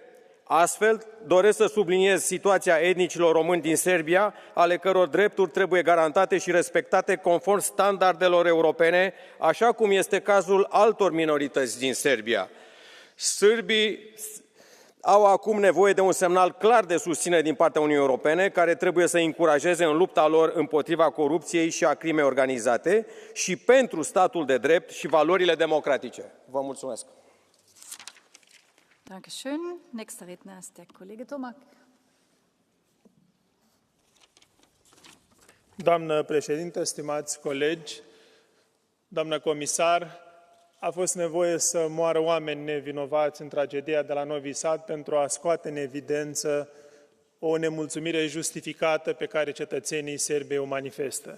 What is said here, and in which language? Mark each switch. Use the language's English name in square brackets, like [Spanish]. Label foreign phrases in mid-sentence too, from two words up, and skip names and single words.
[Romanian] Astfel, doresc să subliniez situația etnicilor români din Serbia, ale căror drepturi trebuie garantate și respectate conform standardelor europene, așa cum este cazul altor minorități din Serbia. Sârbii au acum nevoie de un semnal clar de susținere din partea Uniunii Europene, care trebuie să încurajeze în lupta lor împotriva corupției și a crimei organizate și pentru statul de drept și valorile democratice. Vă mulțumesc! [German] Dankeschön. Nächster Redner ist der Kollege Tomak. [Romanian] Doamnă președintă, stimați colegi, doamnă comisar, a fost nevoie să moară oameni nevinovați în tragedia de la Novi Sad pentru a scoate în evidență o nemulțumire justificată pe care cetățenii Serbiei o manifestă.